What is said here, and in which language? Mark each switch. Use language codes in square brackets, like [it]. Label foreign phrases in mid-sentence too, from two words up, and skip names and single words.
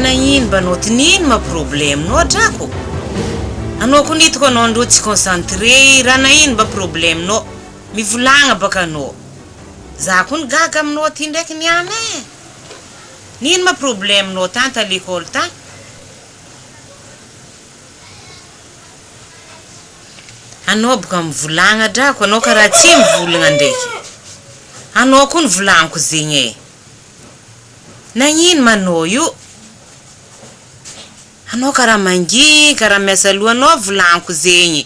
[mg] Nino banao ty nino ma problème no drako? Anao ko nitako anao andro tsy concentré rana ino ba problème no? Mivolagna baka anao. Za ko gaga aminao ty ndraiky niany e. Nino ma problème no [fr] tant à l'école [mg] ta? Anao baka mivolagna drako, anao karaha tsy mivolagna ndraiky. Anao ko nivolagnako zegny e. Nagnino manao io? Anao karaha mangi, karaha miasa loha anao volagnako zegny.